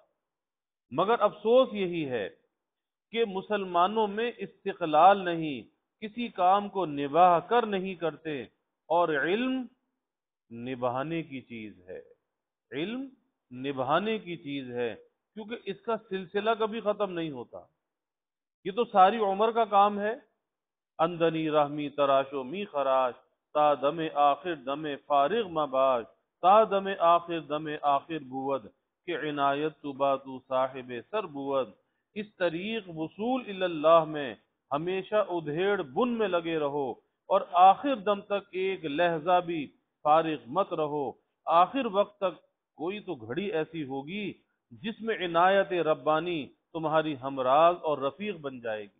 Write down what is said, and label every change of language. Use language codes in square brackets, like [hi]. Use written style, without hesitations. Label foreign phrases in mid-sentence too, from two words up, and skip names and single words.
[ur] مگر افسوس یہی ہے کہ مسلمانوں میں استقلال نہیں، کسی کام کو نباہ کر نہیں کرتے، اور علم نبھانے کی چیز ہے، علم نبھانے کی چیز ہے، کیونکہ اس کا سلسلہ کبھی ختم نہیں ہوتا۔ یہ تو ساری عمر کا کام ہے۔ [fa] اندنی رحمی تراشو می خراش، تا دم آخر دم فارغ مباش، تا دم آخر دم آخر بود، کہ عنایت تو با تو صاحب سر بود۔ [ur] اس طریق وصول اللہ میں ہمیشہ ادھیڑ بن میں لگے رہو، اور آخر دم تک ایک لہجہ بھی فارغ مت رہو۔ آخر وقت تک کوئی تو گھڑی ایسی ہوگی جس میں عنایت ربانی تمہاری ہمراز اور رفیق بن جائے گی۔